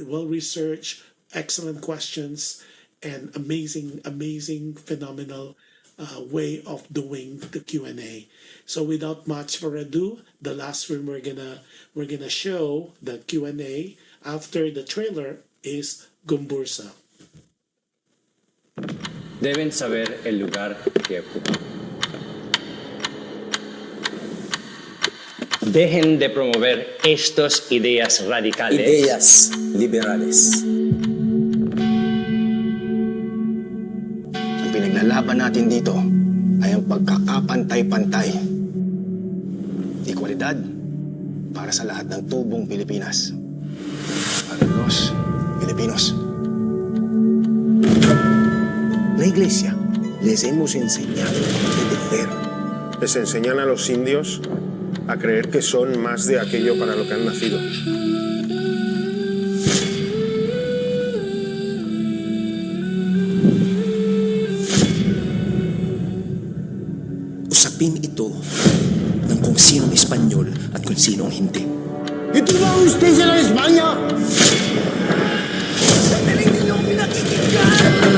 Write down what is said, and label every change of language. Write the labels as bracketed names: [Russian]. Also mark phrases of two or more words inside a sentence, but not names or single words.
[English] Well researched, excellent questions, and amazing, phenomenal way of doing the Q&A. So without much further ado, the last film we're gonna show the Q&A after the trailer is Gumbursa. [Spanish] Deben saber el lugar que ocupan. Dejen de promover estas ideas radicales. Ideas liberales. [Filipino] Ang pinaglalaban natin dito ay ang pagkakapantay-pantay. Igualdad para sa lahat ng tubong Pilipinas. [Spanish] Para los Filipinos. La Iglesia les hemos enseñado a obedecer. Les enseñan a los indios a creer que son más de aquello para lo que han nacido. [Filipino] Usapin ito ng kung sinong Espanyol at kung sinong hindi. Ito ba ang justisya ng Espanya? Dahil ninyo ang pinakikinggan!